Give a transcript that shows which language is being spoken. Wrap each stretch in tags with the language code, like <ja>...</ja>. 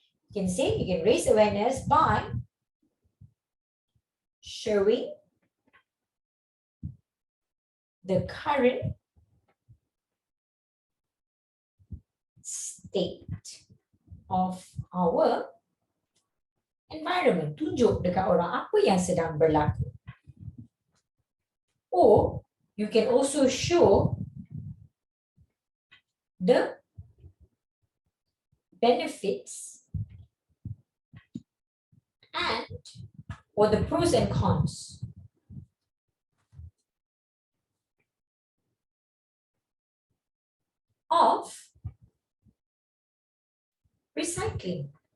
<en>You can say, you can raise awareness by showing the current state of our environment.</en> <ms>Tunjuk dekat orang apa yang sedang berlaku.</ms> <en>Or you can also show the benefits or the pros and cons of recycling.</en>